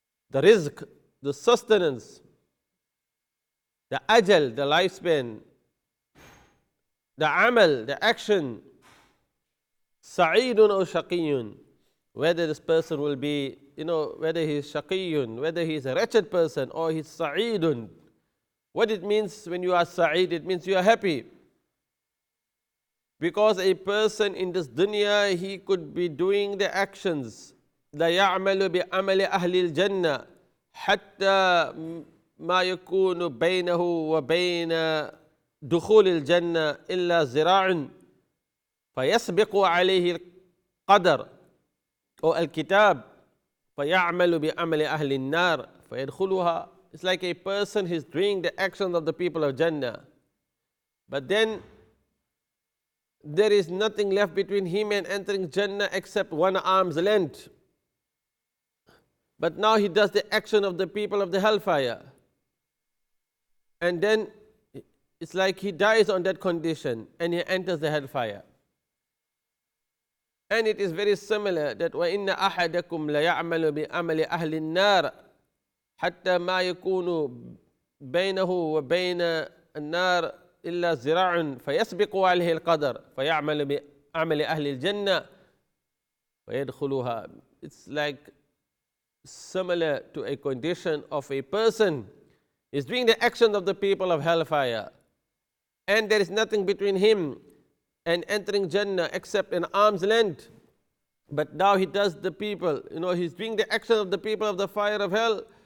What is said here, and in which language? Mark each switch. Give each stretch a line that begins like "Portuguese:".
English: The rizq, the sustenance, the ajal, the lifespan, the amal, the action, sa'idun or shaqiyun, whether this person will be, whether he is shaqiyun, whether he is a wretched person, or he is sa'idun. What it means when you are sa'id, it means you are happy. Because a person in this dunya, he could be doing the actions.
Arabic: لا يعمل بعمل أهل الجنة حتى ما يكون بينه وبين دخول الجنة إلا ذراع فيسبق عليه القدر أو الكتاب فيعمل بعمل أهل النار فيدخلها.
English: It's like a person who's doing the actions of the people of Jannah. But then there is nothing left between him and entering Jannah except 1 arm's length. But now he does the action of the people of the hellfire. And then it's like he dies on that condition and he enters the hellfire. And it is very similar that
Arabic: وَإِنَّ أَحَدَكُمْ لَيَعْمَلُ بِعَمَلِ أَهْلِ النَّارِ حتى ما يكون بينه وبين النار إلا ذراع فيسبق عليه القدر فيعمل بعمل أهل الجنة فيدخلها.
English: It's like similar to a condition of a person is doing the action of the people of hellfire, and there is nothing between him and entering Jannah except an arm's length. But now he does the people, he's doing the action of the people of the fire of hell.